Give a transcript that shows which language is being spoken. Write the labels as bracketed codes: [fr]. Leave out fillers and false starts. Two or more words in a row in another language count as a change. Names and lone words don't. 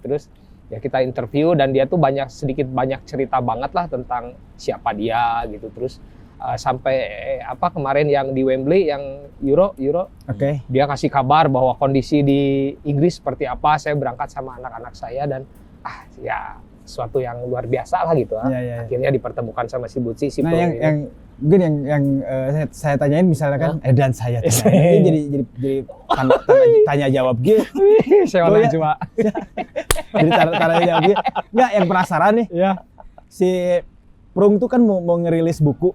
[id] Terus ya kita interview, dan dia tuh sedikit banyak cerita banget lah tentang siapa dia gitu. Terus sampai kemarin yang di Wembley yang Euro dia kasih kabar bahwa kondisi di Inggris seperti apa, saya berangkat sama anak-anak saya, dan ya sesuatu yang luar biasa lah gitu. Akhirnya dipertemukan sama si Butsi, si yang mungkin yang saya tanyain misalnya kan dan saya ini jadi tanya jawab gitu. Saya orang cuma jadi tanya jawab gitu. Enggak, yang penasaran nih. Si Prung tuh kan mau ngerilis buku.